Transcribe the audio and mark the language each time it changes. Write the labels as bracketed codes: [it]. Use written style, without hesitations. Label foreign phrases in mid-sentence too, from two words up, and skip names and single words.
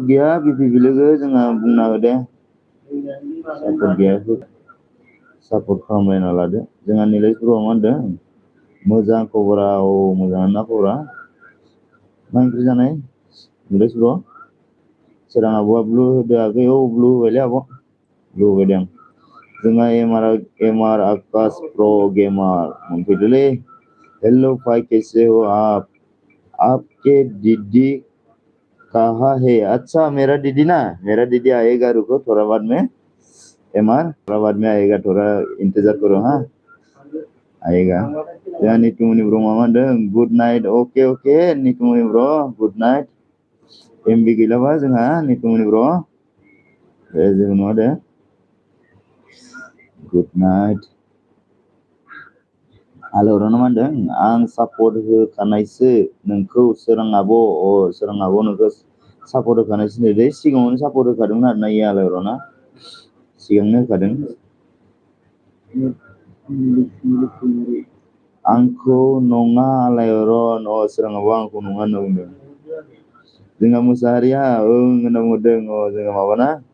[brx] गैया बिपि बिलोगो जोंहा बुंना हो दे सापर्ट गैया सापर्ट खालामलायना लादो जोंहा निलेश ब्र'आ मा होनदों मोजां खबरा मोजाङानो ना खबरा मा ओंख्रि जानाय निलेश ब्र' सोरां आब'आ ब्लु होदो आगै ब्लु होबायलै आब' ब्लु होबाय दे आं जोंहा एमआर आकाश प्र' गेमार मोनफैदोंलै [hi] हेलो भाई कैसे हो आपके दीदी कहाँ है अच्छा मेरा दीदी आएगा रुको थोड़ा बाद में एमआर बाद में आएगा थोड़ा इंतजार करो हाँ आएगा [brx] जोंहा नितुमनि ब्र मा होनदों [en] good night okay okay [hi] नितुमनि ब्र [en] good night [brx] एमबि गैलाबा जोंहा नितुमनि ब्र जेबो नङा दे [en] good night [brx] आलौराना मा होनदों आं सापर्ट होखानायसो नोंखौ सोरां आब' सोरां आब' नोंखौ सापर्ट होखानायसो नै सिगाङावनो सापर्ट होखादोंमोन आरोना इयो आलौराना सिगांनो होखादों आंखौ नङा आलायरन सोराङाबो आंखौ नङा होनना बुंदों जोंहा मोसाहारिया ओं होनना बुंदों जोंहा माबाना